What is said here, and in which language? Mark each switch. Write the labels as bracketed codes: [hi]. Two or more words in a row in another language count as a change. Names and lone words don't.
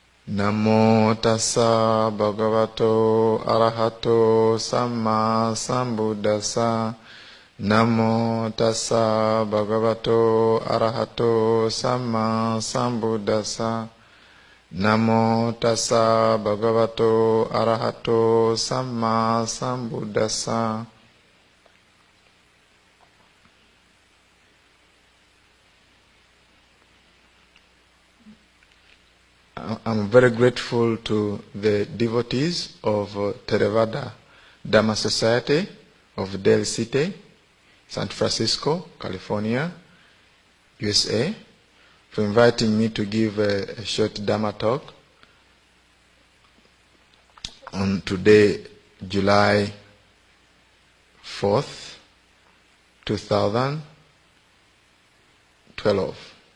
[pi] Namo tassa bhagavato arahato samma sambuddhassa. Namo tassa bhagavato arahato samma sambuddhassa. Namo tassa bhagavato arahato samma sambuddhassa. [en] I'm very grateful to the devotees of Theravada Dhamma Society of Del City, San Francisco, California, USA, for inviting me to give a short Dhamma talk on today, July 4th, 2012.